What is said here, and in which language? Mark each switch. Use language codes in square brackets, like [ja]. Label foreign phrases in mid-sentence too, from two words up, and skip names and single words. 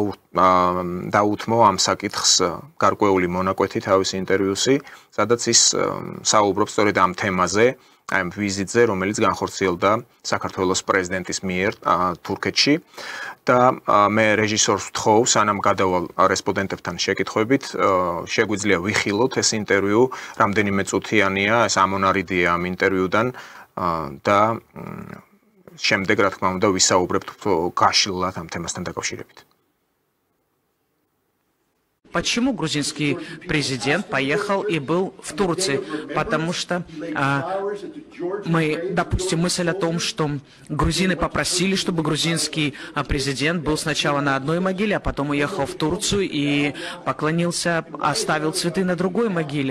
[ka] დაუთმო ამ საკითხს გარკვეული მონაკვეთი თავის ინტერვიუსი, სადაც ის საუბრობს სწორედ ამ თემაზე, ამ ვიზიტზე, რომელიც განხორციელდა საქართველოს პრეზიდენტის მიერ თურქეთში და მე რეჟისორს ვთხოვ, სანამ გადავალ რესპონდენტებთან შეკითხვებით, შეგვიძლია ვიხილოთ ეს ინტერვიუ, რამდენიმე წუთიანია, ეს ამონარიდია ამ ინტერვიუდან და შემდეგ რა თქმა უნდა ვისაუბრებთ გაშლილად ამ თემასთან დაკავშირებით. [ru] Почему грузинский президент поехал и был в Турции? Потому что допустим, мысль о том, что грузины попросили, чтобы грузинский президент был сначала на одной могиле, а потом уехал в Турцию и поклонился, оставил цветы на другой могиле.